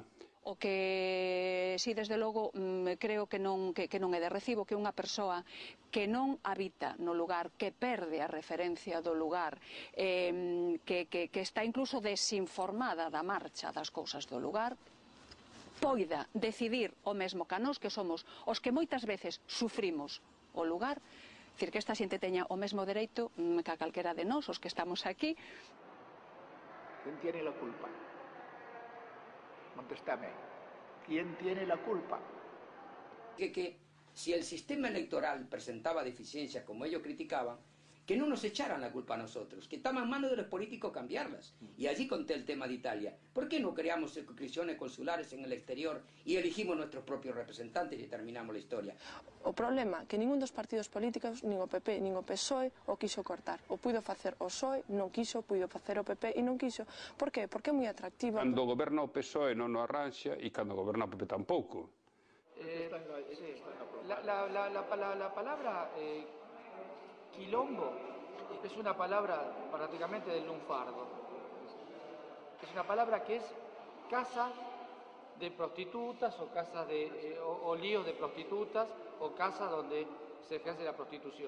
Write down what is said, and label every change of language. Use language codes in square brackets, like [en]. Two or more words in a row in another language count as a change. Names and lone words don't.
[gl] O que, si, desde logo, creo que non é de recibo que unha persoa que non habita no lugar, que perde a referencia do lugar, que está incluso desinformada da marcha das cousas do lugar, poida decidir o mesmo ca nós, que somos os que moitas veces sufrimos o lugar, dicir que esta xente teña o mesmo dereito que a calquera de nós, os que estamos aquí. [es] ¿Quién tiene la culpa? Contéstame. ¿Quién tiene la culpa? Que si el sistema electoral presentaba deficiencias como ellos criticaban, que no nos echaran la culpa a nosotros, que estaba en manos de los políticos cambiarlas. Y allí conté el tema de Italia. ¿Por qué no creamos circunscripciones consulares en el exterior y elegimos nuestros propios representantes y terminamos la historia? [gl] O problema é que ningún dos partidos políticos, nin o PP, nin o PSOE, o quiso cortar. O puido facer o PSOE, non quiso, puido facer o PP e non quiso. Por qué? Porque é moi atractivo. Cando goberna o PSOE non o arranxa e cando goberna o PP tampouco. [es] La palabra quilombo es una palabra prácticamente del lunfardo. Es una palabra que es casa de prostitutas o casa o líos de prostitutas o casa donde se ejerce la prostitución.